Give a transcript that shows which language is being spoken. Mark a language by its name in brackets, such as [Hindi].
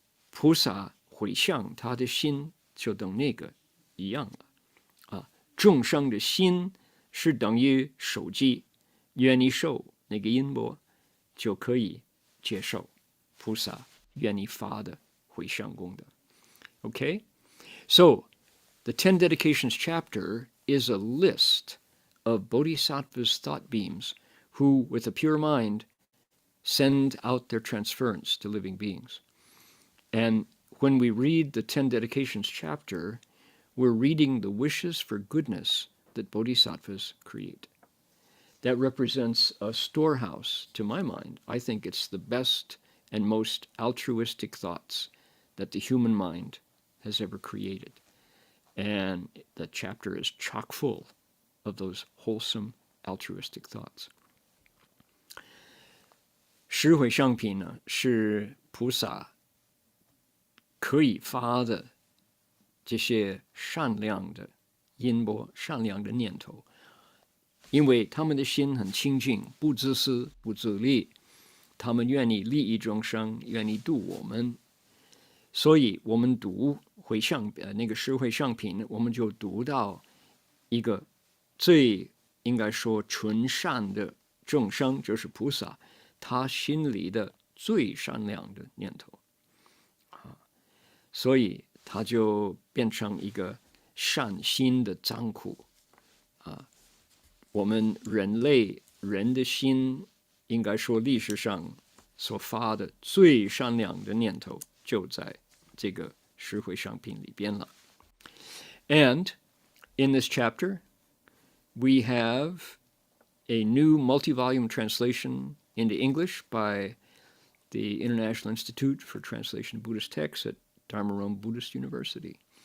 [Chinese] 菩萨回向他的心，就等那个一样了啊。众生的心是等于手机，愿意受那个音波，就可以接受菩萨愿意发的回向功德。 [English] Okay? So, the 10 Dedications chapter is a list of bodhisattvas' thought beams who, with a pure mind, send out their transference to living beings. And when we read the 10 Dedications chapter, we're reading the wishes for goodness that bodhisattvas create. that represents a storehouse to my mind. I think it's the best and most altruistic thoughts that the human mind has ever created. And the chapter is chock full of those wholesome, altruistic thoughts. [Chinese] 十回向品呢，是菩萨可以发的这些善良的音波、善良的念头，因为他们的心很清净，不自私、不自利，他们愿意利益众生，愿意度我们。所以我们读回向那个十回向品，我们就读到一个最应该说纯善的众生，就是菩萨，他心里的最善良的念头所以他就变成一个善心的仓库我们人的心，应该说历史上所发的最善良的念头，就在这个十回向品里边了。 [English] And in this chapter, we have a new multi-volume translation into English by the International Institute for Translation of Buddhist Texts at Dharma Rome Buddhist University.